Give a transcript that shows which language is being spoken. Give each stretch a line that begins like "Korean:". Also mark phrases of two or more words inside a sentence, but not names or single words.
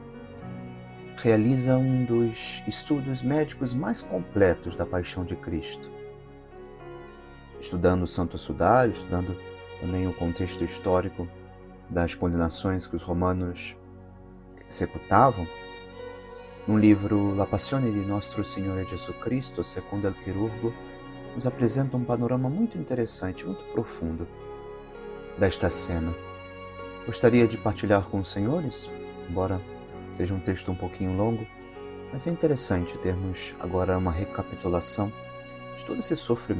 Portuguese: Realiza um dos estudos médicos mais completos da Paixão de Cristo. Estudando o Santo Sudário, estudando também o contexto histórico das condenações que os romanos executavam, no livro La Passione di Nostro Signore Gesù Cristo, secondo il chirurgo, nos apresenta um panorama muito interessante, muito profundo desta cena. Gostaria de partilhar com os senhores, embora seja um texto um pouquinho longo, mas é interessante termos agora uma recapitulação de todo esse sofrimento.